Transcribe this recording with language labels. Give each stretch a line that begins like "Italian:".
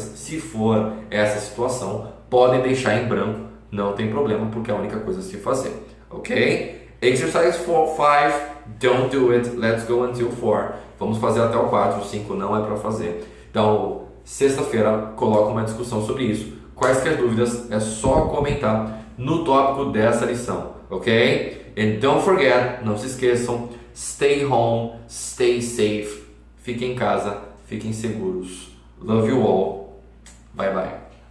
Portuguese: Se for essa situação, podem deixar em branco, não tem problema, porque é a única coisa a se fazer, ok?
English: Exercise 5, don't do it, let's go until 4.
Portuguese: Vamos fazer até o 4, o 5 não é para fazer. Então, sexta-feira, coloco uma discussão sobre isso. Quaisquer dúvidas, é só comentar no tópico dessa lição, ok?
English: And don't forget,
Portuguese: não se esqueçam,
English: stay home, stay safe,
Portuguese: fiquem em casa, fiquem seguros.
English: Love you all. Bye bye.